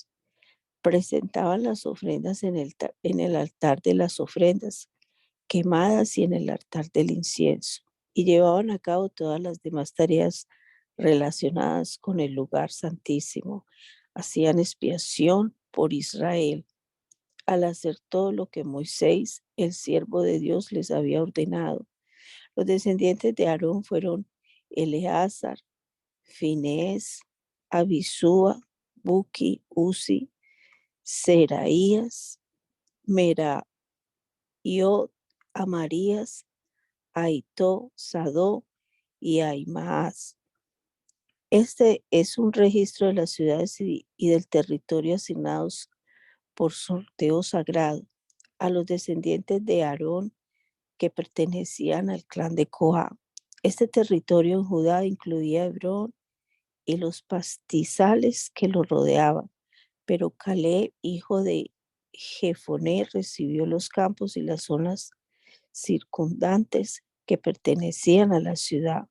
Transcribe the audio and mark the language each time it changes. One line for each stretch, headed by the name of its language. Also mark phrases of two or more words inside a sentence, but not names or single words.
Spanish: Presentaban las ofrendas en el altar de las ofrendas quemadas y en el altar del incienso, y llevaban a cabo todas las demás tareas relacionadas con el lugar santísimo. Hacían expiación por Israel al hacer todo lo que Moisés, el siervo de Dios, les había ordenado. Los descendientes de Aarón fueron Eleazar, Finés, Abisúa, Buki, Uzi, Seraías, Meraiot, Amarías, Aitó, Sadó y Ahimaaz. Este es un registro de las ciudades y del territorio asignados por sorteo sagrado a los descendientes de Aarón que pertenecían al clan de Coa. Este territorio en Judá incluía Hebrón y los pastizales que lo rodeaban, pero Caleb, hijo de Jefoné, recibió los campos y las zonas circundantes que pertenecían a la ciudad.